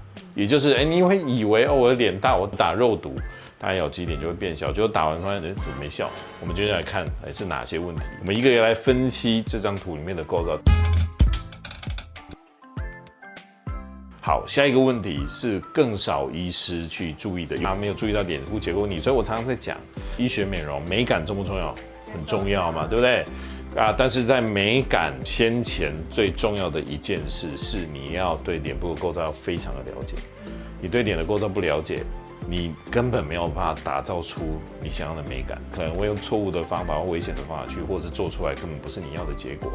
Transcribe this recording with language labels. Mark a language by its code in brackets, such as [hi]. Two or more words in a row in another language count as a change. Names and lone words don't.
[zh] 也就是你會以為我的臉大，我打肉毒，打咬肌臉就會變小，結果打完發現怎麼沒效？我們今天來看是哪些問題，我們一個一個來分析這張圖裡面的構造。好，下一個問題是更少醫師去注意的，他沒有注意到臉部結構擬，所以我常常在講醫學美容美感重不重要？很重要嘛，對不對？但是在美感先前最重要的一件事是你要對臉部的構造要非常的了解。你对臉的構造不了解，你根本沒有辦法打造出你想要的美感，可能會用錯誤的方法或危險的方法去，或是做出來根本不是你要的結果。